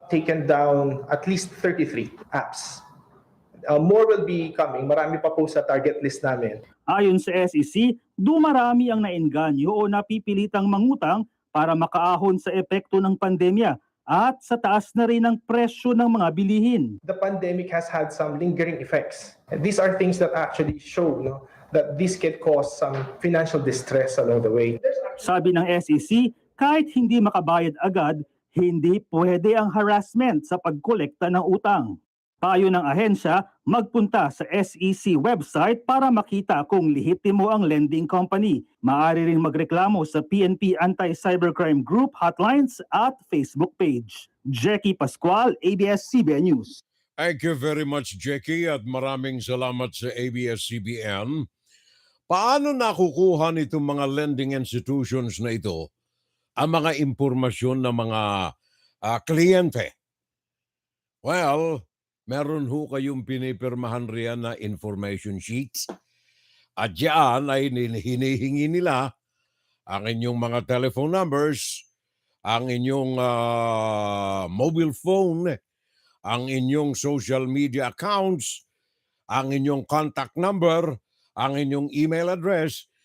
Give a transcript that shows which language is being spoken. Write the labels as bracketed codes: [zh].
[en] Taken down at least 33 apps. More will be coming. [tl] Marami pa po sa target list namin. Ayon sa SEC, dumarami ang naengganyo o napipilitang mangutang para makaahon sa epekto ng pandemya at sa taas na rin ang presyo ng mga bilihin. [en] The pandemic has had some lingering effects. And these are things that actually show that this can cause some financial distress along the way. [tl] Sabi ng SEC, kahit hindi makabayad agad, hindi pwede ang harassment sa pagkolekta ng utang. Payo ng ahensya, magpunta sa SEC website para makita kung lehitimo ang lending company. Maaari ring magreklamo sa PNP Anti-Cybercrime Group hotlines at Facebook page. Jackie Pascual, ABS-CBN News. [en] Thank you very much, Jackie, [tl] at maraming salamat [en] sa ABS-CBN. [tl] Paano nakukuha nitong mga lending institutions na ito ang mga impormasyon ng mga kliyente? Well, meron ho kayong pinipirmahan riyan na information sheets. At diyan ay hinihingi nila ang inyong mga telephone numbers, ang inyong mobile phone, ang inyong social media accounts, ang inyong contact number, ang inyong email address.